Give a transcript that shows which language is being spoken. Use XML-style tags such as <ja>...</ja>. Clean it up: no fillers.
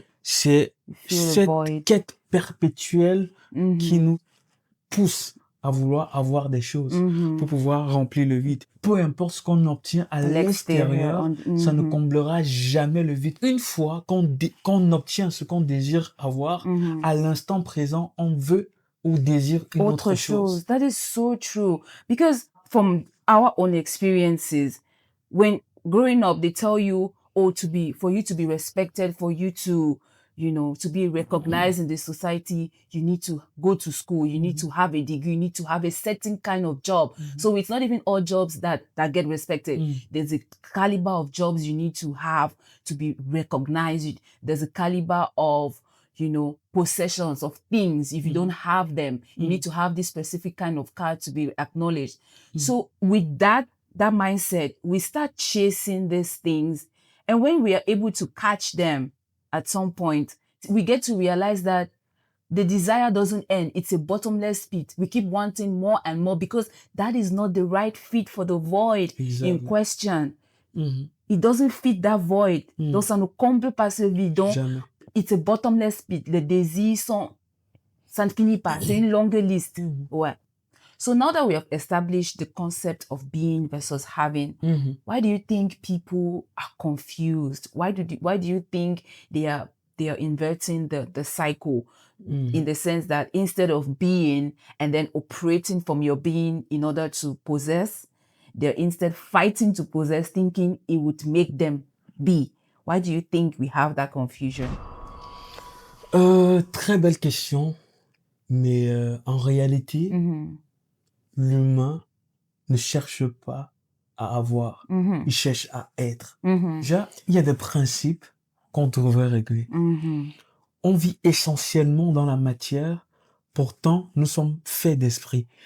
<fr>C'est cette quête perpétuelle qui nous pousse à vouloir avoir des choses pour pouvoir remplir le vide. Peu importe ce qu'on obtient à l'extérieur, ça ne comblera jamais le vide. Une fois qu'on obtient ce qu'on désire avoir, à l'instant présent, on veut ou désire une autre chose.</fr> <en>That is so true. Because from our own experiences, when growing up, they tell you, for you to be respected, for you to, to be recognized in the society, you need to go to school, you need to have a degree, you need to have a certain kind of job. So it's not even all jobs that get respected. There's a caliber of jobs you need to have to be recognized. There's a caliber of, possessions of things. If you don't have them, you need to have this specific kind of car to be acknowledged. So with that mindset, we start chasing these things. And when we are able to catch them at some point, we get to realize that the desire doesn't end. It's a bottomless pit. We keep wanting more and more because that is not the right fit for the void in question. It doesn't fit that void.</en> <fr>Donc, ça ne comble pas ce vide.</fr> <en>Donc, it's a bottomless pit.</en> <fr>Les désirs ça ne finit pas. C'est une longue liste. Ouais.</fr> <en>So now that we have established the concept of being versus having, why do you think people are confused? Why do you think they are inverting the cycle in the sense that instead of being and then operating from your being in order to possess, they're instead fighting to possess, thinking it would make them be? Why do you think we have that confusion?</en> <fr>Très belle question, mais en réalité, l'humain ne cherche pas à avoir, il cherche à être. Déjà, il y a des principes qu'on devrait régler. On vit essentiellement dans la matière, pourtant nous sommes faits d'esprit.</fr>